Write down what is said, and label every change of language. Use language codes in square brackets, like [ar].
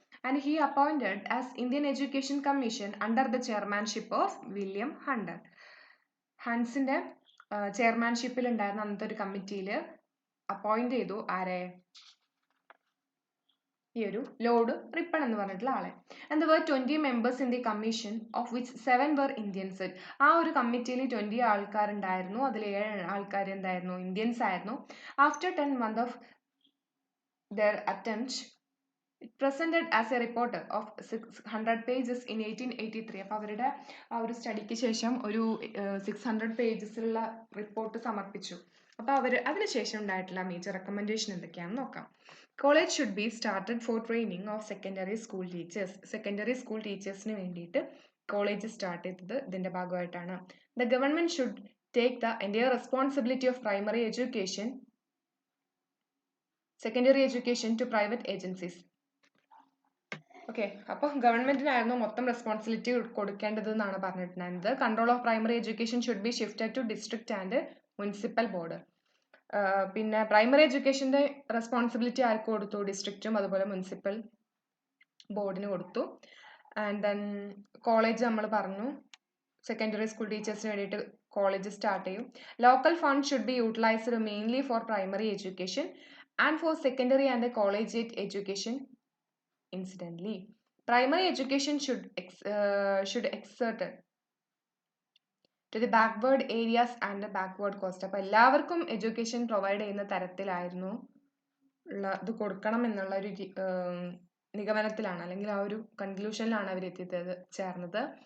[en] And he appointed as Indian education commission under the chairmanship of William Hunter. [ml] ഹൻസിന്റെ ചെയർമാൻഷിപ്പിൽ ഉണ്ടായിരുന്ന അന്നത്തെ ഒരു കമ്മിറ്റിയിൽ appoint ചെയ്തു ആരെ? ഈ ഒരു ലോർഡ് റിപ്പൺ എന്ന് പറഞ്ഞിട്ടുള്ള ആളെ. [en] And there were 20 members in the commission of which 7 were Indians. [ml] ആ ഒരു കമ്മിറ്റിയിൽ 20 ആൾക്കാരുണ്ടായിരുന്നു. അതിൽ 7 ആൾക്കാർ എന്തായിരുന്നു? ഇന്ത്യൻസ് ആയിരുന്നു. [en] After 10 months of their attempt, it presented as a report of 600 pages in 1883. [ml] അപ്പോൾ അവരുടെ ആ ഒരു സ്റ്റഡിക്ക് ശേഷം ഒരു 600 പേജസിലുള്ള റിപ്പോർട്ട് സമർപ്പിച്ചു. അപ്പോൾ അതിനുശേഷം ഉണ്ടായിട്ടുള്ള മേജർ റെക്കമെൻഡേഷൻ എന്തൊക്കെയാണെന്ന് നോക്കാം. [en] College should be started for training of secondary school teachers. [ml] Secondary school ടീച്ചേഴ്സിന് വേണ്ടിയിട്ട് കോളേജ് സ്റ്റാർട്ട് ചെയ്തത് ഇതിന്റെ ഭാഗമായിട്ടാണ്. [en] The government should take the entire responsibility of primary education, secondary education to private agencies. [ml] Okay, അപ്പോൾ ഗവൺമെന്റിനായിരുന്നു മൊത്തം responsibility കൊടുക്കേണ്ടത് എന്നാണ് പറഞ്ഞിട്ടുണ്ടായിരുന്നത്. [en] Control of primary education should be shifted to district and municipal board. [ml] പിന്നെ primary എഡ്യൂക്കേഷന്റെ responsibility ആർക്ക് കൊടുത്തു? ഡിസ്ട്രിക്റ്റും അതുപോലെ municipal ബോർഡിന് കൊടുത്തു. [en] and then [ml] കോളേജ് നമ്മൾ പറഞ്ഞു, സെക്കൻഡറി സ്കൂൾ ടീച്ചേഴ്സിന് വേണ്ടിയിട്ട് കോളേജ് സ്റ്റാർട്ട് ചെയ്യും. [en] Local fund should be utilised mainly for primary education and for secondary and collegiate education. Incidentally, primary education should exert to the backward areas and the backward coast. [ml] അപ്പോൾ എല്ലാവർക്കും education provide ചെയ്യുന്ന തരത്തിലായിരുന്നു ഇത് കൊടുക്കണം എന്നുള്ള ഒരു നിഗമനത്തിലാണ്, അല്ലെങ്കിൽ ആ ഒരു കൺക്ലൂഷനിലാണ് അവർ ചേർന്നത്.